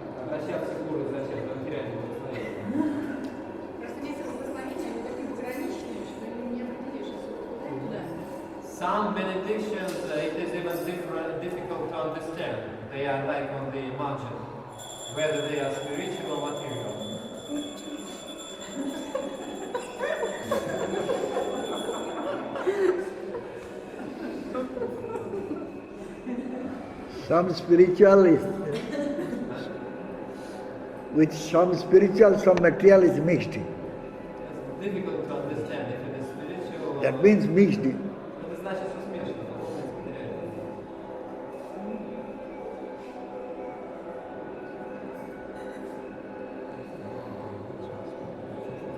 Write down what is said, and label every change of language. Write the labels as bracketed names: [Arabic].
[Russian] Обращаться к Гуру зачем? За материальным благословением. просто эти благословения, они такие пограничные, что не определишь, куда. [English] Some benedictions, it is even difficult to understand. They are like on the margin, whether they are spiritual or material. Some spiritual is, with some spiritual, some material is mixed. It's difficult to understand if it is spiritual or... That means mixed. [Russian] Это значит, что смешано, духовное с материальным.